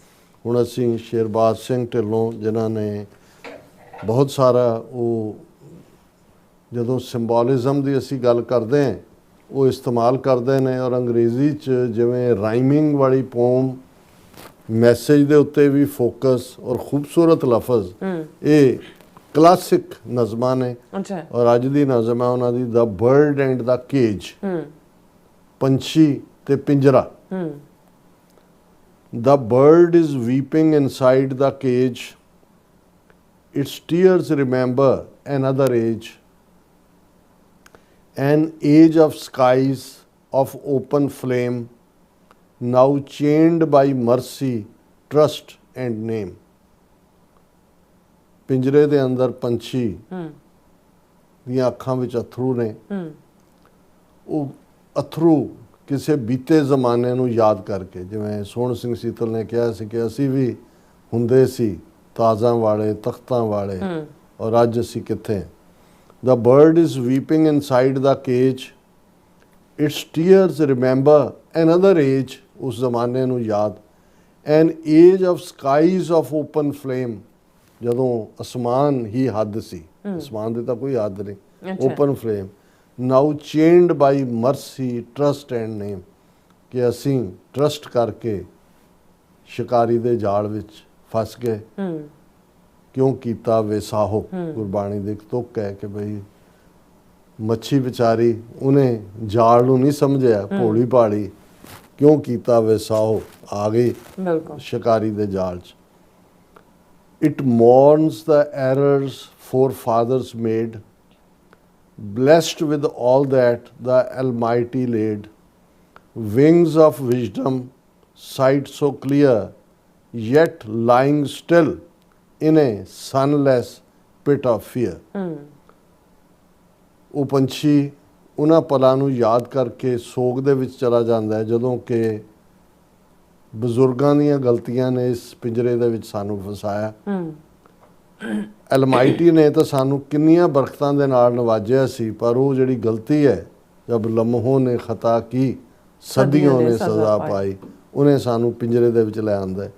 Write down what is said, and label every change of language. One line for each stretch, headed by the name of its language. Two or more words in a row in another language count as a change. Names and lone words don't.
Punjabi: ਹੁਣ ਅਸੀਂ ਸ਼ੇਰਬਾਜ਼ ਸਿੰਘ ਢਿੱਲੋਂ ਜਿਨ੍ਹਾਂ ਨੇ ਬਹੁਤ ਸਾਰਾ ਉਹ ਜਦੋਂ ਸਿੰਬੋਲਿਜ਼ਮ ਦੀ ਅਸੀਂ ਗੱਲ ਕਰਦੇ ਹਾਂ ਉਹ ਇਸਤੇਮਾਲ ਕਰਦੇ ਨੇ, ਔਰ ਅੰਗਰੇਜ਼ੀ 'ਚ ਜਿਵੇਂ ਰਾਈਮਿੰਗ ਵਾਲੀ ਪੋਮ, ਮੈਸੇਜ ਦੇ ਉੱਤੇ ਵੀ ਫੋਕਸ ਔਰ ਖੂਬਸੂਰਤ ਲਫ਼ਜ਼, ਇਹ ਕਲਾਸਿਕ ਨਜ਼ਮਾਂ ਨੇ। ਅੱਛਾ। ਔਰ ਅੱਜ ਦੀ ਨਜ਼ਮ ਹੈ ਉਹਨਾਂ ਦੀ ਦ ਬਰਡ ਐਂਡ ਦ ਕੇਜ, ਪੰਛੀ ਤੇ ਪਿੰਜਰਾ।
English: The bird is weeping inside the cage, its tears remember another age, an age of skies of open flame, now chained by mercy, trust and name.
Punjabi: ਪਿੰਜਰੇ ਦੇ ਅੰਦਰ ਪੰਛੀ ਦੀਆਂ ਅੱਖਾਂ ਵਿੱਚ ਅਥਰੂ ਨੇ, ਉਹ ਅਥਰੂ ਕਿਸੇ ਬੀਤੇ ਜ਼ਮਾਨੇ ਨੂੰ ਯਾਦ ਕਰਕੇ, ਜਿਵੇਂ ਸੋਹਣ ਸਿੰਘ ਸੀਤਲ ਨੇ ਕਿਹਾ ਸੀ ਕਿ ਅਸੀਂ ਵੀ ਹੁੰਦੇ ਸੀ ਤਾਜ਼ਾਂ ਵਾਲੇ, ਤਖਤਾਂ ਵਾਲੇ, ਔਰ ਅੱਜ ਅਸੀਂ ਕਿੱਥੇ।
English: The bird is weeping inside the cage, its tears remember another age,
Punjabi: ਉਸ ਜ਼ਮਾਨੇ ਨੂੰ ਯਾਦ,
English: an age of skies of open flame,
Punjabi: ਜਦੋਂ ਅਸਮਾਨ ਹੀ ਹੱਦ ਸੀ, ਅਸਮਾਨ ਦੀ ਤਾਂ ਕੋਈ ਹੱਦ ਨਹੀਂ,
English: open flame, now chained by mercy, trust and name,
Punjabi: ਕਿ ਅਸੀਂ ਟਰਸਟ ਕਰਕੇ ਸ਼ਿਕਾਰੀ ਦੇ ਜਾਲ ਵਿੱਚ ਫਸ ਗਏ, ਕਿਉਂ ਕੀਤਾ ਵੇਸਾਹੋ। ਗੁਰਬਾਣੀ ਦੇ ਇੱਕ ਤੁਕ ਹੈ ਕਿ ਬਈ ਮੱਛੀ ਵਿਚਾਰੀ ਉਹਨੇ ਜਾਲ ਨੂੰ ਨਹੀਂ ਸਮਝਿਆ, ਭੋਲੀ ਭਾਲੀ, ਕਿਉਂ ਕੀਤਾ ਵੇਸਾਹੋ, ਆ ਗਈ ਸ਼ਿਕਾਰੀ ਦੇ ਜਾਲ 'ਚ।
English: It mourns the errors forefathers made, blessed with all that the Almighty laid, wings of wisdom, sight so clear, yet lying still in a sunless pit of fear.
Punjabi: ਉਹ ਪੰਛੀ ਉਹਨਾਂ ਪਲਾਂ ਨੂੰ ਯਾਦ ਕਰਕੇ ਸੋਗ ਦੇ ਵਿੱਚ ਚਲਾ ਜਾਂਦਾ ਹੈ ਜਦੋਂ ਕਿ ਬਜ਼ੁਰਗਾਂ ਦੀਆਂ ਗਲਤੀਆਂ ਨੇ ਇਸ ਪਿੰਜਰੇ ਦੇ ਵਿੱਚ ਸਾਨੂੰ ਫਸਾਇਆ। ਅਲਮਾਈਟੀ ਨੇ ਤਾਂ ਸਾਨੂੰ ਕਿੰਨੀਆਂ ਬਰਕਤਾਂ ਦੇ ਨਾਲ ਨਵਾਜਿਆ ਸੀ, ਪਰ ਉਹ ਜਿਹੜੀ ਗਲਤੀ ਹੈ,
Urdu: جب لمحوں نے خطا کی صدیوں نے سزا پائی,
Punjabi: ਉਹਨੇ ਸਾਨੂੰ ਪਿੰਜਰੇ ਦੇ ਵਿੱਚ ਲੈ ਆਂਦਾ ਹੈ।